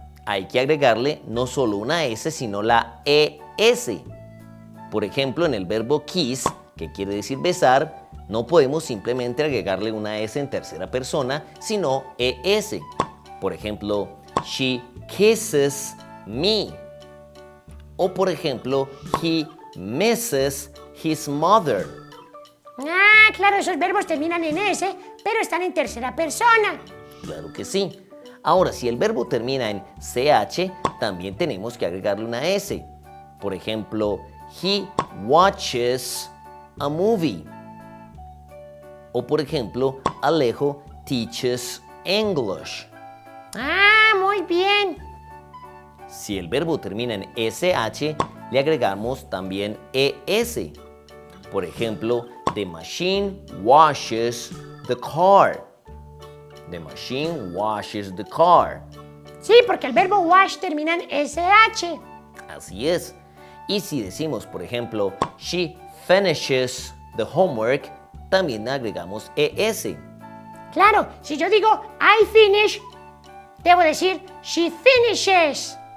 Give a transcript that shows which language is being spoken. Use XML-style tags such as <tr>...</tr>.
<es>hay que agregarle no solo una S, sino la ES. Por ejemplo, en el verbo kiss, que quiere decir besar, no podemos simplemente agregarle una S en tercera persona, sino ES. Por ejemplo,</es> <en>she kisses me.</en> <es>O por ejemplo,</es> <en>he misses his mother.</en> <es>Ah, claro, esos verbos terminan en S, pero están en tercera persona. Claro que sí. Ahora, si el verbo termina en CH, también tenemos que agregarle una S. Por ejemplo,</es> <en>he watches a movie.</en> <es>O por ejemplo,</es> <en>Alejo teaches English.</en> <es>Ah, muy bien. Si el verbo termina en SH, le agregamos también ES.</es> <en>Por ejemplo, the machine washes the car. The machine washes the car.</en> <es>Sí, porque el verbo wash termina en SH. Así es. Y si decimos, por ejemplo,</es> <en>she finishes the homework,</en> <es>también agregamos ES. Claro, si yo digo</es> <en>I finish,</en> <es>debo decir</es> <en>she finishes.</en>